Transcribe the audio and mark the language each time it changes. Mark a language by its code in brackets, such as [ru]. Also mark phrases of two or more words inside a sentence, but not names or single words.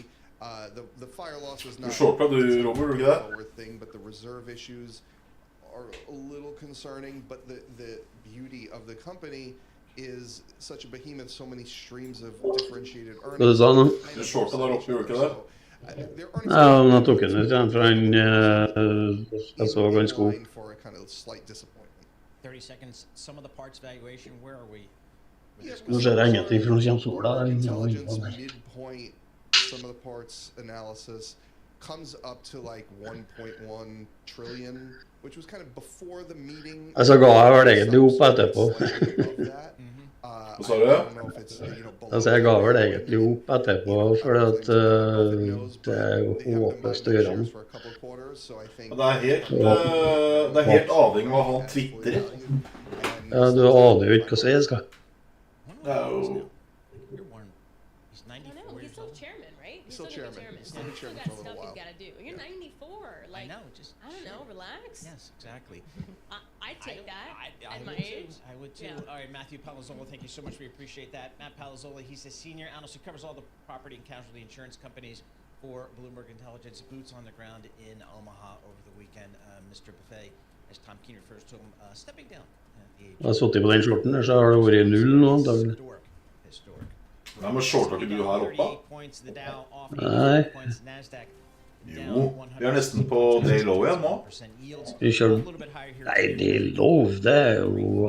[en] The fire loss was not a forward thing, but the reserve issues are a little concerning. But the beauty of the company is such a behemoth, so many streams of differentiated earnings. Their earnings [no] Ja, han tok den ut igjen, for jeg så ganske god. [en] line for a kind of slight disappointment. 30 seconds. Some of the parts valuation. Where are we? [no] Nå ser jeg ingenting, for nå kommer sola. [en] Intelligence midpoint some of the parts analysis comes up to like 1.1 trillion, which was kind of before the meeting. [no] Altså, ga jeg vel egentlig opp etterpå. Hva sa du? Altså, jeg ga vel egentlig opp etterpå, for det er jo håpløst å gjøre noe. Det er helt avhengig av hva han twitterer. Ja, du aner jo ikke hva som skal. Det er jo... [en] He's still chairman, right? He's Still chairman. He's still the chairman for a little while. He's got to do. You're 94. Like, I know, just I don't know, relax. Yes, exactly. I'd take that at my would age. Too. I would too. Yeah. All right, Matthew Palazzola, thank you so much. We appreciate that. Matt Palazzola, he's a senior analyst who covers all the property and casualty insurance companies for Bloomberg Intelligence. Boots on the ground in Omaha over the weekend. Mr. Buffet, as Tom Keene refers to him, stepping down at the age. [no] Jeg har sittet på den skjorten der, så har det vært 0 nå, antagelig. Nei, men shorter ikke du her oppe? Nei. Jo, vi er nesten på [en] day low [no] igjen nå. Vi kjører... Nei, det er lov, det er jo...